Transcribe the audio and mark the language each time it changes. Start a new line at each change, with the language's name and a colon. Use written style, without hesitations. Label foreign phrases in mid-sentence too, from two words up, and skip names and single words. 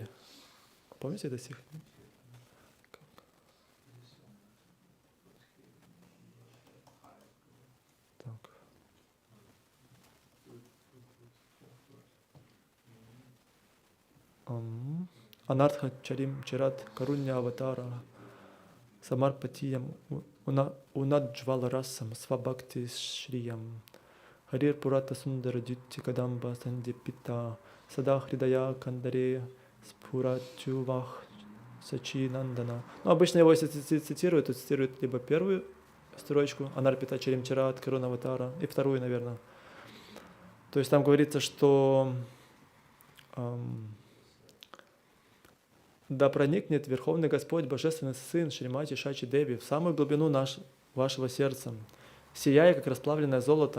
Russian: Помните этот стих?
Sanskrit: अनर्पित चरीं चिरात् करुणया अवतीर्णः समर्पयितुम् उन्नतोज्ज्वल रसां स्वभक्ति श्रियम् हरिः पुरट सुन्दर द्युति कदम्ब सन्दीपितः सदा हृदय कन्दरे स्फुरतु वः शची नन्दनः.
Russian: Ну, обычно его, если цитируют, то цитируют либо первую строчку
Sanskrit: अनर्पित चरीं चिरात् करुणया अवतीर्णः
Russian: и вторую, наверное. То есть там говорится, что да проникнет Верховный Господь, Божественный Сын Шримати Шачи Деви в самую глубину вашего сердца, сияя, как расплавленное золото.